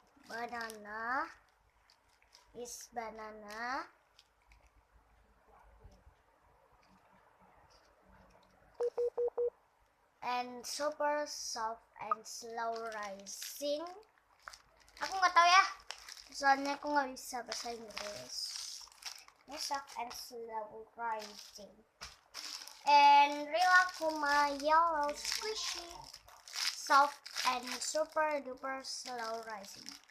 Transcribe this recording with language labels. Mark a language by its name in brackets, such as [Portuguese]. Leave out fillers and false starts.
[English] Banana is banana. And super soft and slow rising. [Indonesian] Aku nggak tahu ya, soalnya aku nggak bisa bahasa Inggris. [English] Ini soft and slow rising. And Rilakkuma yellow squishy, soft and super duper slow rising.